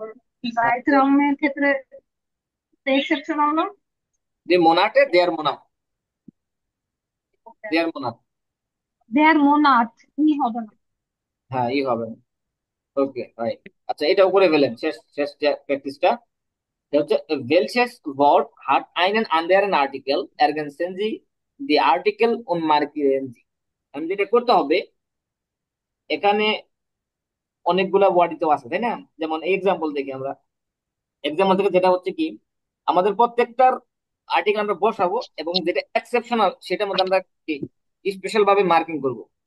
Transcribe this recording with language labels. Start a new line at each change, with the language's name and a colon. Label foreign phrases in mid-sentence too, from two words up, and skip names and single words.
Bangla: ডায়াগ্রামের ক্ষেত্রে এক্সেপশনাল না।
German: যে Monate der Monat, der Monat. der Monat
Bangla: ই হবে না। হ্যাঁ, ই হবে।
English: okay right.
Bangla: আচ্ছা, এটাও করে ফেলেন, শেষ শেষ প্র্যাকটিসটা হচ্ছে
German: welches Wort hat einen anderen Artikel ergänzen Sie die Artikel und markieren Sie।
Bangla: আমি যেটা করতে হবে, এখানে অনেকগুলা ওয়ার্ড তো আছে তাই না? যেমন এক্সাম্পল দেখি আমরা, এক্সাম্পল থেকে যেটা হচ্ছে কি, আমাদের প্রত্যেকটার আর্টিকেল আমরা বসাবো এবং যেটা এক্সেপশনাল সেটার মধ্যে আমরা স্পেশাল ভাবে মার্কিং করব।